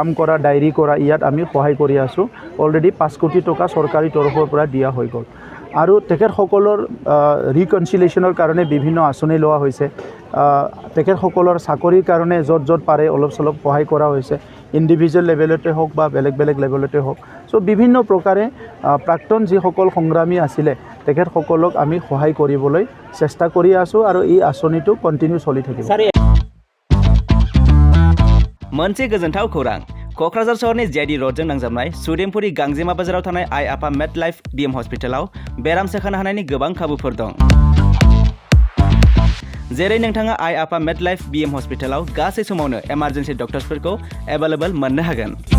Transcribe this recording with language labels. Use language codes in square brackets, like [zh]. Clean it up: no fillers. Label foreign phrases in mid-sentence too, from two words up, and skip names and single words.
[as] কৰা ডায়েৰী কৰা ইয়াত আমি সহায় কৰি আছোঁ অলৰেডি 5 কোটি টকা চৰকাৰী তৰফৰ পৰা দিয়া হৈ গ'ল আৰু তেখেতসকলৰ ৰিকনচিলিয়েশ্যনৰ কাৰণে বিভিন্ন আঁচনি লোৱা হৈছে তেখেতসকলৰ চাকৰিৰ কাৰণে য'ত পাৰে অলপ চলপ সহায় কৰা হৈছে ইণ্ডিভিজুৱেল লেভেলতে হওক বা বেলেগ লেভেলতে হওক চ' বিভিন্ন প্ৰকাৰে প্ৰাক্তন যিসকল সংগ্ৰামী আছিলে তেখেতসকলক আমি সহায় কৰিবলৈ চেষ্টা কৰি আছোঁ আৰু এই আঁচনিটো কণ্টিনিউ চলি থাকিব [brx] मोनसे गोजोनथाव खौरां क'क्राझार सहरनि जेआइडि र'डजों नांजाबनाय सुदेमपुरि गांजेमा बाजाराव थानाय आइ आफा मेड लाइफ बिएम हस्पिटालाव बेराम सोखानो हानायनि गोबां खाबुफोर दं जेरै नोंथाङा आइ आफा मेड लाइफ बिएम हस्पिटालाव गासै समावनो इमारजेन्सि डक्टर्सफोरखौ एभेलेबल मोननो हागोन